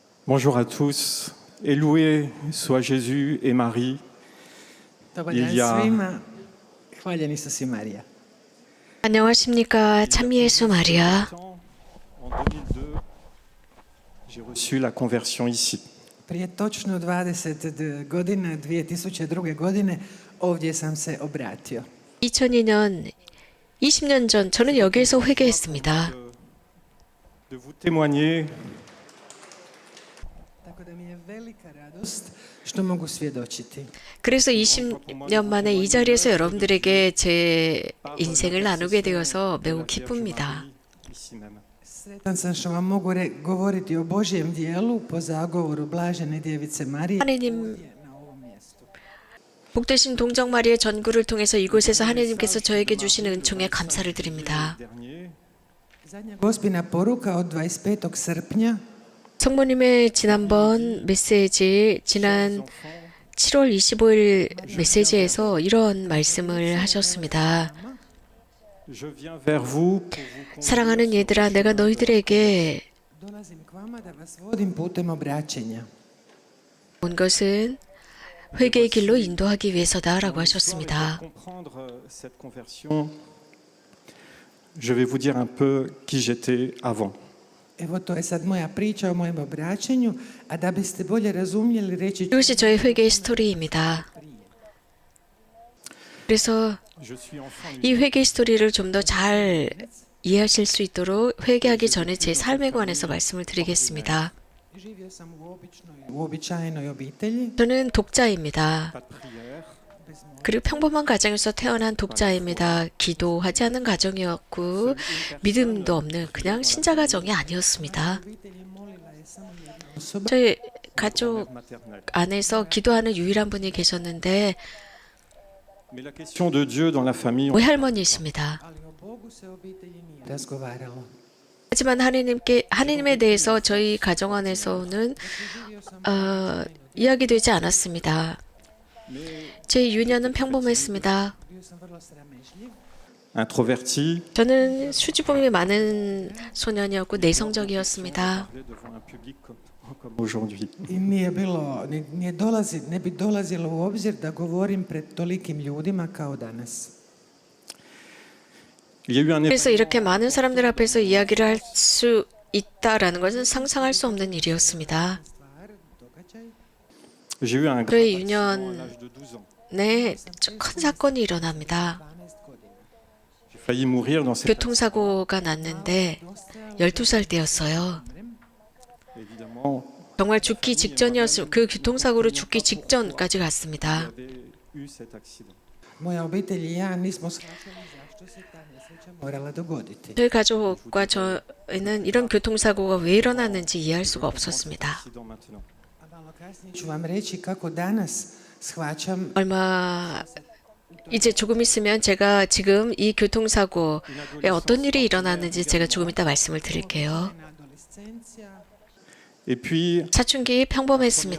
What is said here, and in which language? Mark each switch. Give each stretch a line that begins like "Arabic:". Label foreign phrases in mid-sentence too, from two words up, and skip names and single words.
French: Bonjour à tous et loué soit Jésus et Marie.
Croatian: Dobar
French: Il
Croatian: dan
French: y a
Croatian: svima. Hvaljen Isus i Marija.
Korean: 안녕하십니까. 참 예수 마리아.
French: en 2002, j'ai reçu la conversion ici.
Croatian: Prije točno 20 godina, 2002. godine, ovdje sam se obratio.
Korean: 2002년, 20년 전 저는 여기에서 회개했습니다.
French: De vous témoigner
Croatian: Tako da mi je velika radost što mogu svjedočiti.
Korean: 그래서 20년 만에 이 자리에서 여러분들에게 제 인생을 나누게 되어서 매우 기쁩니다.
French: ici même.
Croatian: Sretan sam što vam mogu govoriti o Božjem dijelu po zagovoru Blažene Djevice Marije
Korean: 하느님,
Croatian: ovdje na ovom mjestu.
Korean: 복되신 동정 마리의 전구를 통해서 이곳에서 하느님께서 저에게 주신 은총에 감사를 드립니다.
French: Dernier,
Croatian: Zadnja gospina poruka od 25. srpnja
Korean: 성모님의 지난번 메시지, 지난 7월 25일 메시지에서 이런 말씀을 하셨습니다.
French: je viens vers vous pour vous
Korean: 사랑하는 얘들아, 내가 너희들에게
Croatian: dolazim k vama da vas vodim putem obraćenja.
Korean: 온 것은 회개의 길로 인도하기 위해서다라고 하셨습니다.
French: comprendre cette conversion. Je vais vous dire un peu qui j'étais avant.
Croatian: Evo to je sad moja priča o mojem obraćenju, a da biste bolje razumjeli reći ću
Korean: 이것이 저의 회개의 스토리입니다. 그래서
French: Je suis enfant
Korean: 이 회개의 스토리를 좀 더 잘 이해하실 수 있도록 회개하기 전에 제 삶에 관해서 말씀을 드리겠습니다.
Croatian: živio sam u uobičajenoj obitelji,
Korean: 저는 독자입니다.
French: pas de prière,
Korean: 그리고 평범한 가정에서 태어난 독자입니다. 기도하지 않은 가정이었고 믿음도 없는 그냥 신자 가정이 아니었습니다.
Croatian: obitelji molila je samo jedna osoba,
Korean: 저희 가족
French: maternelle.
Korean: 안에서 기도하는 유일한 분이 계셨는데
French: Mais la question de Dieu dans la famille,
Korean: 외할머니이십니다.
Croatian: ali o Bogu se u obitelji nije razgovaralo.
Korean: 하지만 하느님에 대해서 저희 가정 안에서는 이야기되지 않았습니다. 제 유년은 평범했습니다.
Croatian: Bio sam vrlo sramežljiv,
French: introverti,
Korean: 저는 수줍음이 많은 소년이었고 내성적이었습니다.
French: parler devant un public comme aujourd'hui.
Croatian: i ne bi dolazilo u obzir da govorim pred tolikim ljudima kao danas.
French: Il y a eu un
Korean: 그래서 이렇게 많은 사람들 앞에서 이야기를 할 수 있다라는 것은 상상할 수 없는 일이었습니다.
Croatian: Stvar, događaj,
French: J'ai eu un
Korean: 그의
French: grave accident à
Korean: 유년
French: l'âge de 12 ans.
Korean: 네, 큰 사건이 일어납니다.
Croatian: 12 godina.
French: J'ai failli mourir dans cette
Korean: 교통사고가 났는데 12살 때였어요.
French: évidemment.
Korean: 정말 죽기 직전이었을 그 교통사고로 죽기 직전까지 갔습니다.
French: J'avais eu cet accident.
Croatian: Moja obitelj i ja nismo shvaćali zašto se ta nesreća morala dogoditi.
Korean: 저희 가족과 저희는 이런 교통사고가 왜 일어났는지 이해할 수가 없었습니다.
French: Accident maintenant.
Croatian: A malo kasnije ću vam reći kako danas shvaćam
Korean: 이제 조금 있으면 제가 지금 이 교통사고에 어떤 일이 일어났는지 제가 조금 이따 말씀을 드릴게요.
Croatian: adolescencija.
French: Et puis,
Korean: 사춘기 평범했습니다.